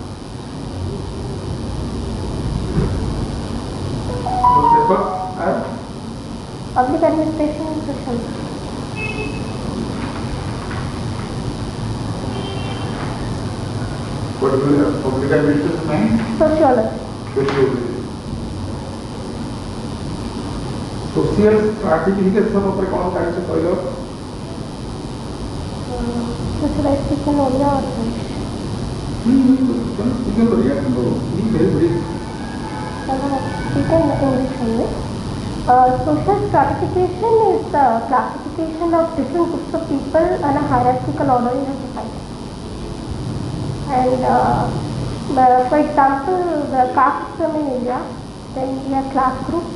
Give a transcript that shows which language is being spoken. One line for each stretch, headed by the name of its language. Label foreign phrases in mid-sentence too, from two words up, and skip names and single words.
English: Public administration and social. What will public administration mean? Sociology. Sociology. Social stratification
Odia: ଉପରେ କ'ଣ ଜାଣିଛ କହିଲ? Socialization ଓଡ଼ିଆ ଅର୍ଥ। ଟିକେ ଓଡ଼ିଆ କିନ୍ତୁ
English: very brief. English only. Social stratification is the classification of different groups of people and a hierarchical order in a society. And for example, the caste system in India, then we have class groups.